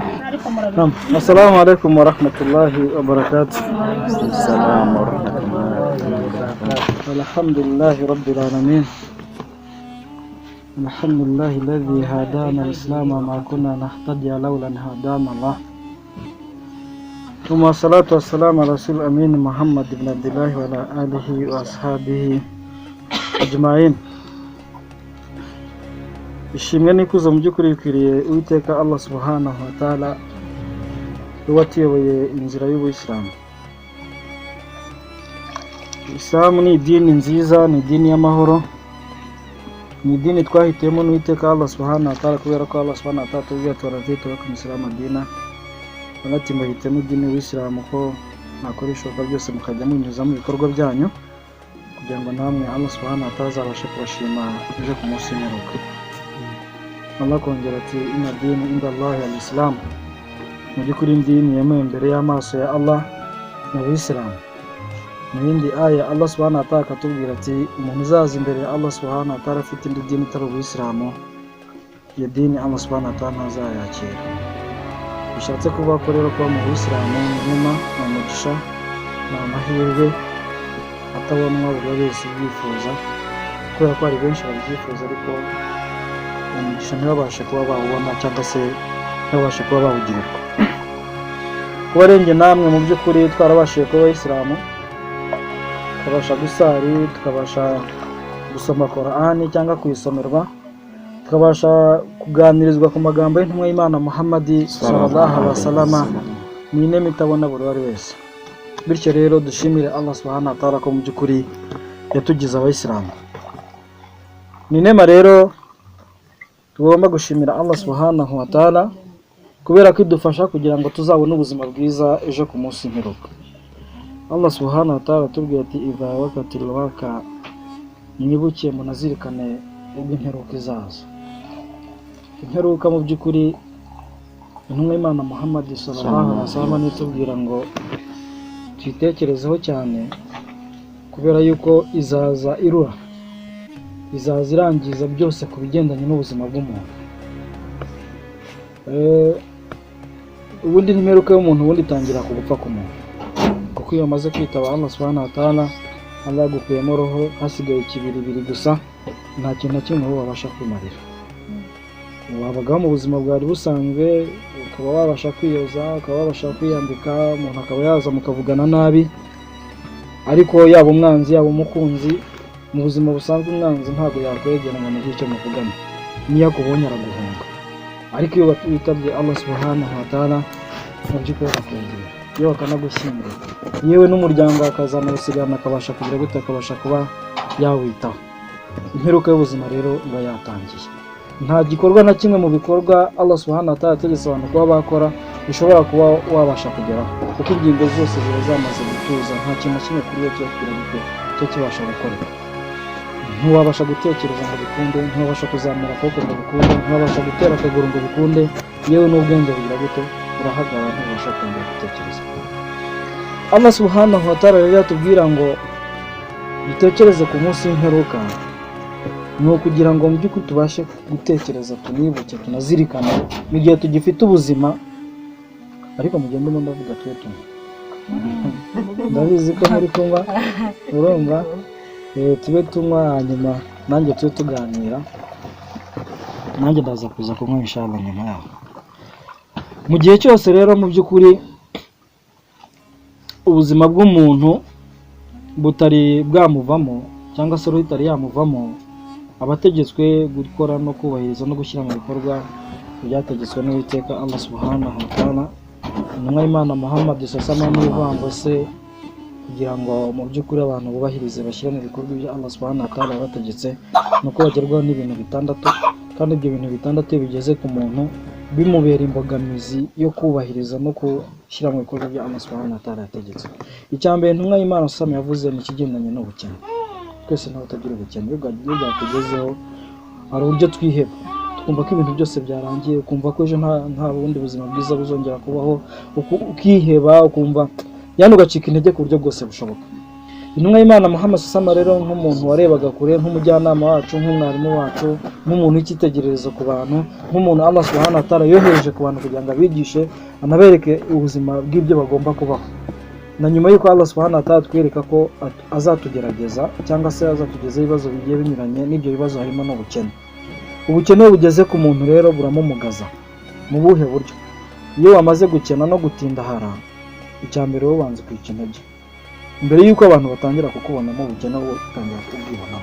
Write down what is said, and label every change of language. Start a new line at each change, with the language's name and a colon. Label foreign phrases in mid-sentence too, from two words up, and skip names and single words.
Arabic: السلام عليكم ورحمة الله وبركاته. السلام ورحمة الله وبركاته. الحمد لله رب العالمين. الحمد لله الذي هدانا الإسلام ما كنا نهتدي لولا أن هدانا الله. ثم الصلاة والسلام على رسول أمين محمد بن عبد الله وعلى آله وأصحابه أجمعين.
Kinyarwanda: Ishimwe n'ikuzo mu by'ukuri bikwiriye Uwiteka Allah
Arabic: سبحانه وتعالى
Kinyarwanda: watuyoboye inzira y'Ubuyisilamu. Islam ni idini nziza, ni idini y'amahoro, ni idini twahitiyemo n'Uwiteka Allah
Arabic: سبحانه وتعالى
Kinyarwanda: kubera ko Allah
Arabic: سبحانه وتعالى
Kinyarwanda: tubwiye turadita ku Islam Madina. Banati muhitemo idini y'Ubuyisilamu ko nakoresha uko byose mukajya munyuza mu bikorwa byanyu kugira ngo namwe Allah
Arabic: سبحانه وتعالى
Kinyarwanda: azabashe kubashima ejo ku munsi w'imperuka. Allah kongera ati
Arabic: إن الدين عند الله الإسلام.
Kinyarwanda: Mu by'ukuri idini yemewe imbere y'amaso ya Allah ni Ubuyisilamu. Mu yindi aya Allah
Arabic: سبحانه وتعالى
Kinyarwanda: akatubwira ati umuntu uzaza imbere ya Allah
Arabic: سبحانه وتعالى
Kinyarwanda: afite indi dini itari Ubuyisilamu, iyo dini Allah
Arabic: سبحانه وتعالى
Kinyarwanda: ntazayakira. Bishatse kuvuga ko rero kuba mu Buyisilamu ni nyuma, ni umugisha, ni amahirwe atabonwa buri wese ubyifuza, kubera ko hari benshi babyifuza ariko umugisha ntibabashe kuba bawubona cyangwa se ntibabashe kuba bawugirirwa. Kuba renge namwe mu by'ukuri twarabashije kuba Abayisilamu, tukabasha gusari, tukabasha gusoma Qur'ani cyangwa kuyisomerwa, tukabasha kuganirizwa ku magambo y'intumwa y'Imana Muhammad
Arabic: صلى الله عليه وسلم,
Kinyarwanda: ni inema itabona buri wese. Bityo rero dushimire Allah
Arabic: سبحانه وتعالى
Kinyarwanda: ko mu by'ukuri yatugize Abayisilamu. Ni inema rero tugomba gushimira Allah
Arabic: سبحانه وتعالى
Kinyarwanda: kubera ko idufasha kugira ngo tuzabone ubuzima bwiza ejo ku munsi w'imperuka. Allah
Arabic: سبحانه وتعالى
Kinyarwanda: tubwiye ati
Arabic: إذا وقعت الواقعة,
Kinyarwanda: mwibuke munazirikane ubwo imperuka izaza. Imperuka mu by'ukuri intumwa y'Imana Muhammad
Arabic: صلى الله عليه وسلم
Kinyarwanda: nitubwira ngo twitekerezeho cyane kubera yuko izaza irura, izaza irangiza byose ku bigendanye n'ubuzima bw'umuntu. Ubundi n'imperuka y'umuntu ubundi itangira ku gupfa k'umuntu, kuko iyo amaze kwitaba Allah
Arabic: سبحانه وتعالى,
Kinyarwanda: Allah yagukuyemo roho, hasigaye ikibiribiri gusa, nta kintu na kimwe wabasha kwimarira. Wabagaho mu buzima bwari busanzwe, ukaba wabasha kwiyoza, ukaba wabasha kwiyambika, umuntu akaba yaza mukavugana nabi, ariko yaba umwanzi yaba umukunzi, mu buzima busanzwe umwanzi ntabwo yakwegera ngo mugire icyo muvugana, niyo akubonye araguhunga. Ariko iyo witabye Allah
Arabic: سبحانه وتعالى
Kinyarwanda: mu by'ukuri arakwegera, iyo akanagushyingura, yewe n'umuryango akazana usigana akabasha kugira gute, akabasha kuba yawitaho. Imperuka y'ubuzima rero iba yatangiye. Nta gikorwa na kimwe mu bikorwa Allah
Arabic: سبحانه وتعالى
Kinyarwanda: yategetse abantu kuba bakora ushobora kuba wabasha kugeraho, kuko ingingo zose ziba zamaze gutuza, nta kintu na kimwe kuri yo cyo kibasha gukoreka. Ntiwabasha gutekereza ngo bikunde, ntiwabasha kuzamura akaboko ngo bikunde, ntiwabasha gutera akaguru ngo bikunde, yewe n'ubwenge bugira gute urahagarara, ntibasha kongera gutekereza. Allah
Arabic: سبحانه وتعالى
Kinyarwanda: rero yatubwira ngo dutekereze ku munsi w'imperuka, ni ukugira ngo mu by'ukuri tubashe gutekereza, tunibuke, tunazirikane mu gihe tugifite ubuzima. Ariko mugende mo ndavuga twe tunywa, ndabizi ko muri kunywa, urumva, tube tunywa hanyuma nanjye tube tuganira, nanjye ndaza kuza kunywa inshallah nyuma yaho. Mu gihe cyose rero mu by'ukuri ubuzima bw'umuntu butari bwamuvamo cyangwa se ruhitari yamuvamo, abategetswe gukora no kubahiriza no gushyira mu bikorwa ibyategetswe n'Uwiteka Allah
Arabic: سبحانه وتعالى.
Kinyarwanda: Intumwa y'Imana Muhammad
Arabic: صلى الله عليه وسلم
Kinyarwanda: se kugira ngo mu by'ukuri abantu bubahirize bashyire mu bikorwa ibyo Allah
Arabic: سبحانه وتعالى
Kinyarwanda: yabategetse, nuko bagerwaho n'ibintu bitandatu, kandi ibyo bintu bitandatu bigeze ku muntu bimubera imbogamizi yo kubahiriza no gushyira mu bikorwa bya Allah
Arabic: سبحانه وتعالى
Kinyarwanda: yategetse. Icyambere intumwa y'Imana sallallahu yavuze ni ikigendanye n'ubukene. Twese ntawe utagira ubukene, iyo bwatugezeho hari uburyo twiheba, tukumva ko ibintu byose byarangiye, ukumva ko ejo nta bundi buzima bwiza buzongera kubaho, ukiheba, ukumva yani ugacika intege ku buryo bwose bushoboka. Intumwa y'Imana Muhammad
Arabic: صلى الله عليه وسلم
Kinyarwanda: rero nk'umuntu warebaga kure, nk'umujyanama wacu, nk'umwarimu wacu, nk'umuntu w'icyitegererezo ku bantu, nk'umuntu Allah
Arabic: سبحانه وتعالى
Kinyarwanda: yohereje ku bantu kugira ngo abigishe anabereke ubuzima bw'ibyo bagomba kubaho. Na nyuma y'uko Allah
Arabic: سبحانه وتعالى
Kinyarwanda: twereka ko azatugerageza cyangwa se azatugezaho ibibazo bigiye binyuranye, n'ibyo bibazo harimo n'ubukene. Ubukene bugeze ku muntu rero buramumugaza. Mu buhe buryo? Iyo wamaze gukena no gutindahara, icya mbere wowe wanze kwica intege. Mbere y'uko abantu batangira kukubonamo ubukene, wowe utangira kubwibonamo.